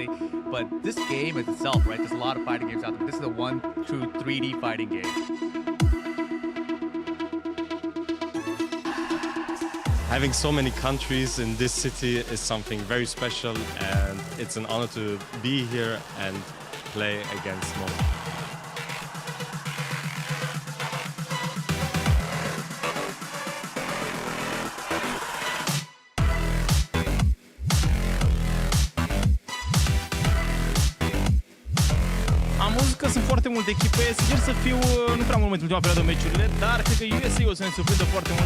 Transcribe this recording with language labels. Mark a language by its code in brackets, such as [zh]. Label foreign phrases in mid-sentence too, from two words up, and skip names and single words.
[en] But this game is itself, right? There's a lot of fighting games out there, but this is a 1, 2, 3D fighting game. Having so many countries in this city is something very special, and it's an honor to be here and play against most. [ro] Am văzut că sunt foarte multe echipe, sincer să fiu, nu prea mult în ultima perioadă meciurile, dar cred că USA o să ne surprindă foarte mult.